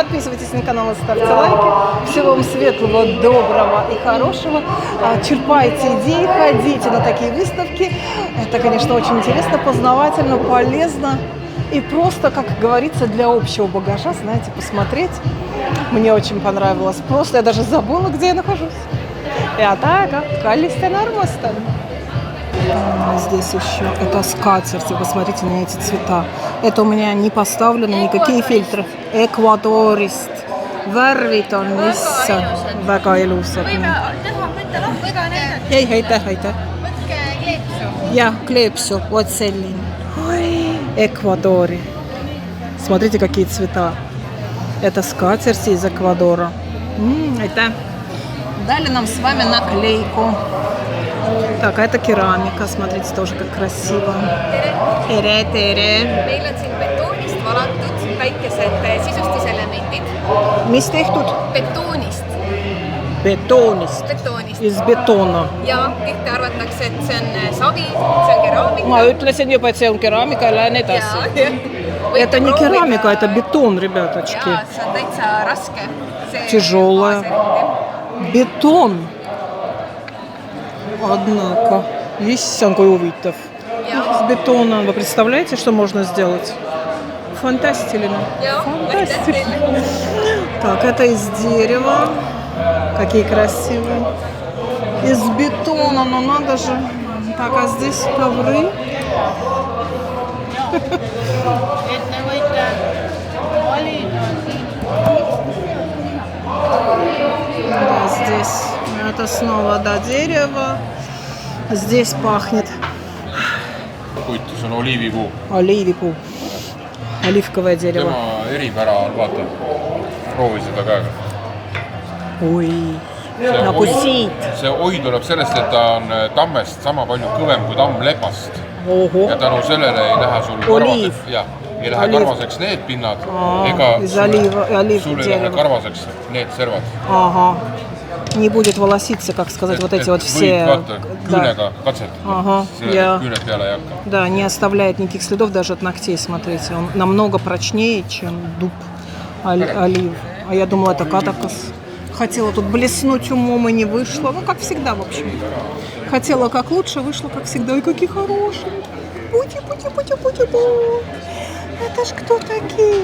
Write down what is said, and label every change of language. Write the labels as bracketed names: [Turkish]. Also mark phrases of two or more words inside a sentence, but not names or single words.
[Russian] Подписывайтесь на канал и ставьте лайки. Всего вам светлого, доброго и хорошего. Черпайте идеи, ходите на такие выставки. Это, конечно, очень интересно, познавательно, полезно. И просто, как говорится, для общего багажа, знаете, посмотреть. Мне очень понравилось. Просто я даже забыла, где я нахожусь. [Estonian] Ja täiega kallisten armastan. [Russian] Здесь еще это скатерти. Посмотрите на эти цвета. Это у меня не поставлено никакие фильтры. Эквадорист. [Estonian] Värvid on lihtsalt väga ilusad. Ei, aitäh. Ja, kleepsu. [Russian] Вот selline. Эквадоре. Смотрите, какие цвета. Это скатерти из Эквадора. [Estonian] Aitäh. [Russian] Дали нам с вами наклейку. Так, а это керамика. Смотрите, тоже как красиво. [Estonian] Tere. Meil on siin betoonist valatud väikesed sisustuselemendid. Mis tehtud? Betoonist. Betoonist. [Russian] Из бетона. [Estonian] Ja tihti arvatakse, et see on savi, see on keraamika. Ma ütlesin juba, et see on керамика ja lähen edasi. [Russian] Это не керамика, это бетон, ребяточки. [Estonian] Ja, see on täitsa raske. [Russian] Тяжелая. Бетон. Однако. Есть он какой huvitav. Из бетона. Вы представляете, что можно сделать? Фантастилина. Фантастилина. Так, это из дерева. Какие красивые. Из бетона, но надо же. Так, а здесь ковры. Да, здесь это снова, да, дерево. Здесь пахнет. [Estonian] Puit, see on oliivipuu. [Russian] Оливипу. Оливковое дерево. [Estonian] Tema eripära on, vaata, proovi seda käega. Oi, nagu siit. See oi tuleb sellest, et ta on tammest sama palju kõvem kui tamm lepast. Oho. Ja tänu sellele ei lähe sul Oliiv. Ei lähe karvaseks need pinnad ega sul ei lähe karvaseks need servad. [Russian] Ага. Не будет волоситься, как сказать, вот эти вот все. [Estonian] Vaata, küünega katset. [Russian] Ага. [Estonian] Küüned peale ei hakka. [Russian] Да, не оставляет никаких следов даже от ногтей, смотрите. Он намного прочнее, чем дуб олив. А я думала, это катакас. Хотела тут блеснуть умом и не вышло. Ну, как всегда, в общем. Хотела как лучше, вышло как всегда. Ой, какие хорошие. Пути-пути-пути-пути-пу. Это ж кто такие?